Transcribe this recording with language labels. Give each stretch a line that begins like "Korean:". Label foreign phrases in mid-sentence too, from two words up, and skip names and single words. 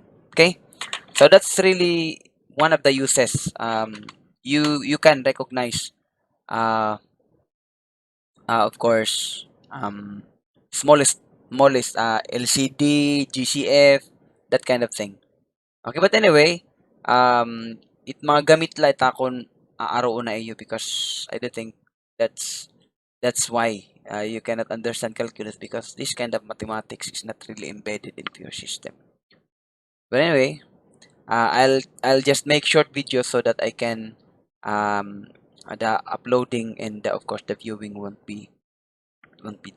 English: Okay, so that's really one of the uses. You can recognize, uh, of course, smallest LCD, GCF, that kind of thing. Okay, but anyway,
Waray: it mga gamit lang akon aaro na iyo
English: because I do think that's that's why you cannot understand calculus because this kind of mathematics is not really embedded into your system. But anyway, I'll just make short videos so that I can the uploading and of course the viewing won't be that much.